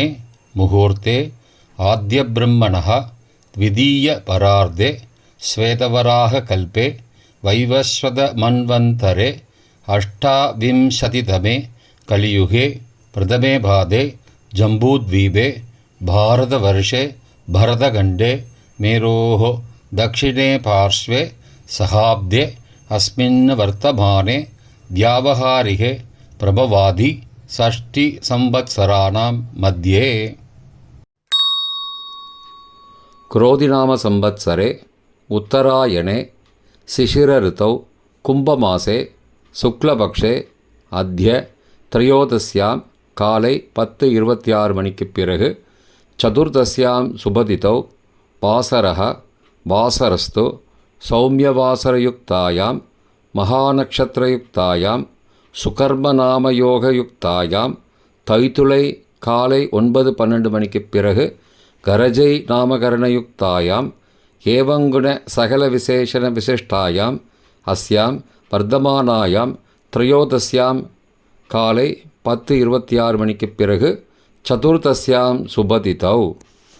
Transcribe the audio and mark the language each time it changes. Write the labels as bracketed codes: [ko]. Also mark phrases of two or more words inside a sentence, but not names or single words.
[sa] मुहूर्ते आद्य ब्रह्मणः द्वितीय परार्धे श्वेतवराह कल्पे वैवस्वत मन्वन्तरे अष्टाविंशतितमे कलियुगे प्रथमे पादे जम्बूद्वीपे भारतवर्षे भरतखण्डे मेरोः दक्षिणे पार्श्वे सहाब्दे अस्मिन् वर्तमाने व्यावहारिके प्रभवादि षष्टिसंवत्सराणां मध्ये. क्रोधिनाम संवत्सरे उत्तरायणे शिशिरऋतौ कुम्भमासे शुक्लपक्षे अद्य त्रयोदश्यां काले 10:26 [ta] மணிக்குப் பிறகு [sa] चतुर्दश्यां शुभतिथौ वासरः वासरस्तु सौम्यवासरयुक्तायां मघानक्षत्रयुक्तायां सुकर्मनामयोगयुक्तायां तैतिल [ta] காலை 9:12 மணிக்குப் பிறகு [sa] गरज नामकरणयुक्तायां एवंगुण सकल विशेषण विशिष्टायां अस्यां वर्तमानायां त्रयोदश्यां [ta] காலை 10:26 மணிக்குப் பிறகு [sa] चतुर्दश्यां शुभतिथौ